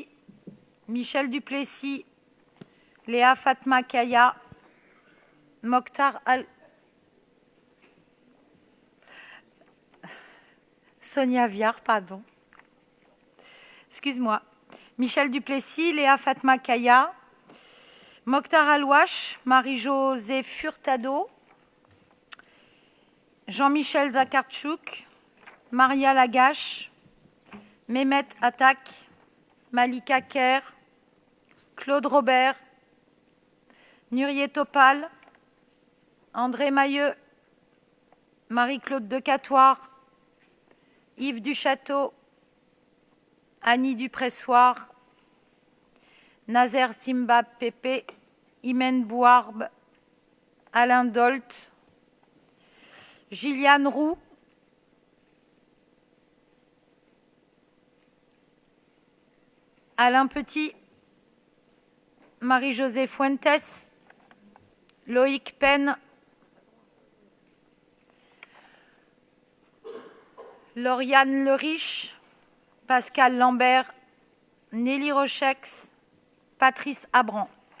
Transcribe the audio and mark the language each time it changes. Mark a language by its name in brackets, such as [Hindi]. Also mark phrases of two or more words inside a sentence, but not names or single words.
[French] Michel Duplessis. Léa Fatma Kaya. Mokhtar Al... Sonia Viard, pardon. Excuse-moi. Michel Duplessis, Léa Fatma Kaya, Mokhtar Alouache, Marie-Josée Furtado, Jean-Michel Zakartchouk, Maria Lagache, Mehmet Atak, Malika Kerr, Claude Robert, Nurier Topal, André Mailleux, Marie-Claude Decatoire, Yves Duchâteau, Annie Dupressoir, Nazer Simba Pépé, Imen Bouarbe, Alain Dolt, Gilliane Roux, Alain Petit, Marie-Josée Fuentes, Loïc Penn, Lauriane Leriche, Pascal Lambert, Nelly Rochex, Patrice Abran.